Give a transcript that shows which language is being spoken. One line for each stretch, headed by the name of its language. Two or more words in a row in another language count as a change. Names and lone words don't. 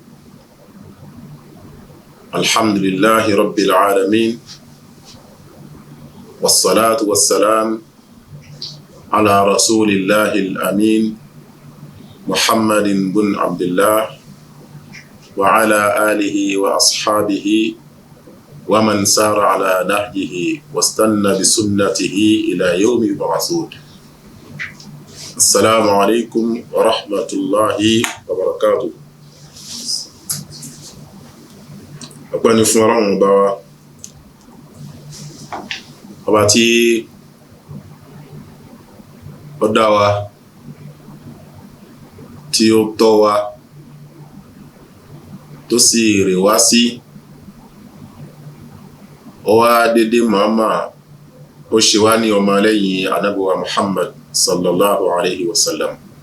Arabic: الحمد لله رب العالمين والصلاة والسلام على رسول الله الأمين محمد بن عبد الله وعلى آله وأصحابه ومن سار على نهجه واستنى بسنته إلى يوم يبعثون. السلام عليكم ورحمة الله وبركاته.
Yoruba: ọpẹ́ ni fún Ọlọ́run bá wa, ọba tí ó dá wa, tí ó tọ́ wa, tó sì rè wá sí, ó wá dédé màmá ó ṣe wá ní ọmọ lẹ́yìn Ànábì wa Muhammad
Arabic: صلى الله عليه وسلم.